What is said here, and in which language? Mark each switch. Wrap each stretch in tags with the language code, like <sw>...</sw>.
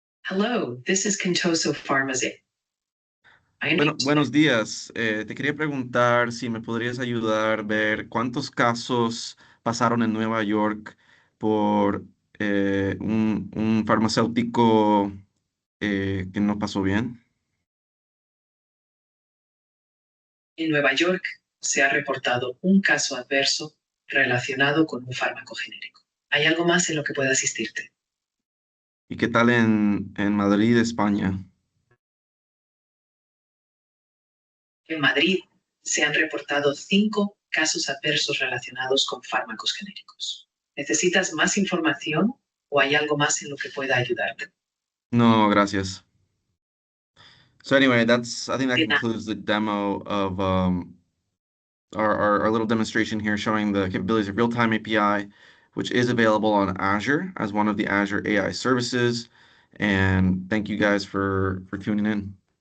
<en>Hello, this is Contoso Pharmacy.</en> <es>Buenos días. Te quería preguntar si me podrías ayudar a ver cuántos casos pasaron en Nueva York por un farmacéutico que no pasó bien. En Nueva York se ha reportado un caso adverso relacionado con un fármaco genérico. ¿Hay algo más en lo que pueda asistirte? ¿Y qué tal en Madrid, España? En Madrid se han reportado 5 casos adversos relacionados con fármacos genéricos. ¿Necesitas más información o hay algo más en lo que pueda ayudarte? No, gracias.</es> <en>So anyway, I think that</en> <es>De nada.</es> <en>concludes the demo of our little demonstration here showing the capabilities of Realtime API, which is available on Azure as one of the Azure AI services. And thank you guys for tuning in.</en>